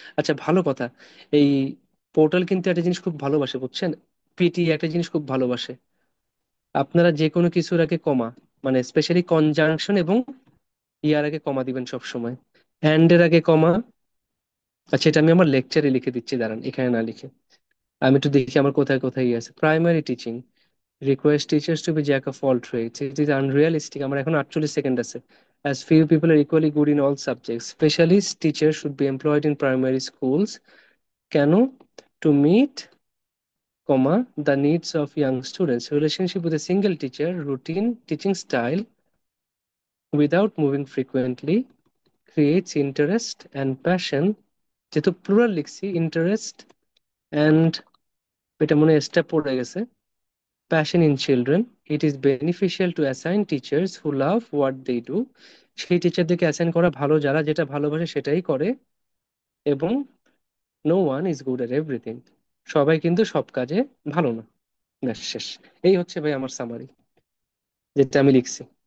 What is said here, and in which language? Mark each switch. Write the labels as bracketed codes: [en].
[bn] আচ্ছা, ভালো কথা, এই পোর্টাল কিন্তু একটা জিনিস খুব ভালোবাসে বুঝছেন, পিটি একটা জিনিস খুব ভালোবাসে, আপনারা যে কোনো কিছুর আগে কমা, মানে স্পেশালি কনজাংশন এবং ইয়ার আগে কমা দিবেন সব সময়, অ্যান্ড এর আগে কমা। আচ্ছা, এটা আমি আমার লেকচারে লিখে দিচ্ছি, দাঁড়ান এখানে না লিখে, আমি একটু দেখি আমার কোথায় কোথায় ইয়ে আছে। [en] Primary teaching requires teachers to be jack of all trades. It is unrealistic. [bn] আমার এখন 48 সেকেন্ড আছে। [en] As few people are equally good in all subjects. Specialist teachers should be employed in primary schools. [bn] কেন? [en] To meet, comma, the needs of young students. Relationship with a single teacher, routine teaching style without moving frequently creates interest and passion. [bn] যেহেতু plural লিখছি, interest and, এটা মনে হয় step পড়ে গেছে, [en] passion in children. It is beneficial to assign teachers who love what they do. [bn] সেই টিচারদেরকে assign করা ভালো যারা যেটা ভালোবাসে সেটাই করে, এবং [en] no one is good at everything, [bn] সবাই কিন্তু সব কাজে ভালো না। ব্যাস শেষ। এই হচ্ছে ভাই আমার সামারি, যেটা আমি লিখছি।